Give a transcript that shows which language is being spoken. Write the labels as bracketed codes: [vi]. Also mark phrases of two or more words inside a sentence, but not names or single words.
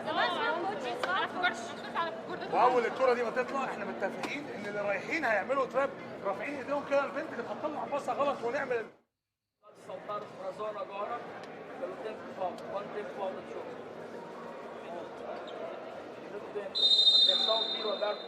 [ar] واول الكره دي ما تطلع احنا متفقين ان اللي رايحين هيعملوا تراب رافعين ايديهم كده البنت كانت هتطلع باصه غلط ونعمل [pt] Saltaram para a zona agora, pelo tempo que falta. Quanto tempo falta de jogo? Minuto dentro. Atenção, tiro aberto.